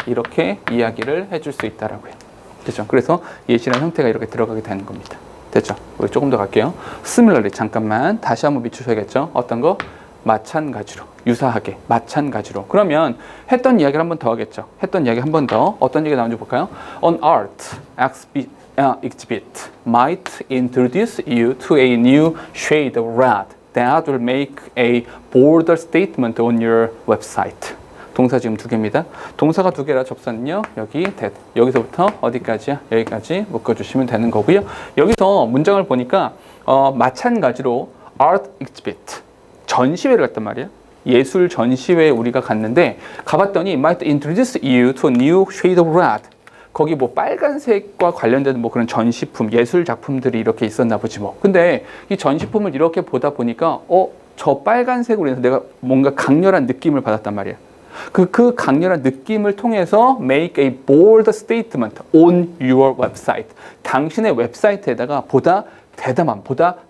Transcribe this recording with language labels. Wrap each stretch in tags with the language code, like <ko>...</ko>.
<ko>이렇게 이야기를 해줄 수 있다라고요. 됐죠? 그래서 예시라는 형태가 이렇게 들어가게 되는 겁니다. 됐죠? 우리 조금 더 갈게요. similarly 잠깐만 다시 한번 비추셔야겠죠? 어떤 거? 마찬가지로, 유사하게, 마찬가지로. 그러면 했던 이야기를 한 번 더 하겠죠. 했던 이야기 한 번 더. 어떤 얘기가 나오는지 볼까요?</ko> <en>An art exhibit might introduce you to a new shade of red that will make a bolder statement on your website.</en> <ko>동사 지금 두 개입니다. 동사가 두 개라 접사는요. 여기 that. 여기서부터 어디까지야? 여기까지 묶어주시면 되는 거고요. 여기서 문장을 보니까 마찬가지로 art exhibit 전시회를 갔단 말이야. 예술 전시회에 우리가 갔는데 가봤더니</ko> <en>might introduce you to a new shade of red.</en> <ko>거기 뭐 빨간색과 관련된 뭐 그런 전시품, 예술 작품들이 이렇게 있었나 보지 뭐. 근데 이 전시품을 이렇게 보다 보니까 저 빨간색으로 인해서 내가 뭔가 강렬한 느낌을 받았단 말이야. 그 강렬한 느낌을 통해서</ko> <en>make a bold statement on your website.</en> <ko>당신의 웹사이트에다가 보다 대담한, 보다</ko>